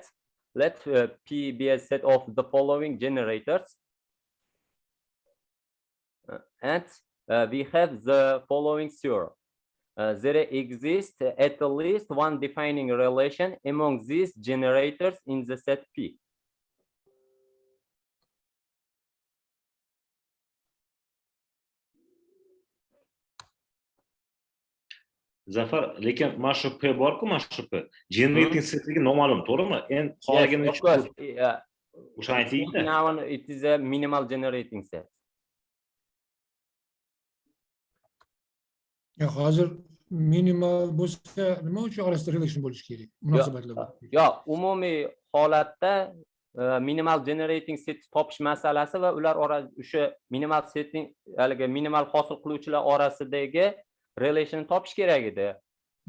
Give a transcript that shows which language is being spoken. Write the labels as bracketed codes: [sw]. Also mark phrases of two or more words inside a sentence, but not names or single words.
[en] Let P be a set of the following generators. And we have the following theorem. There exists at least one defining relation among these generators in the set P. [uz] Zafar, lekin mana shu P bor-ku, mana shu P. [en] Generating setligi [uz] noma'lum, to'g'rimi? En qolgan o'sha ayting-da. [en] Now it is a minimal generating set. [uz] Hozir minimal bo'lsa, nima uchun orasida relation bo'lishi kerak? Munosabatlar bor. Yo'q, umumiy holatda [en] minimal generating set [uz] topish masalasi va ular o'sha [en] minimal setning, [uz] haligi minimal hosil qiluvchilar orasidagi relation topish kerak edi.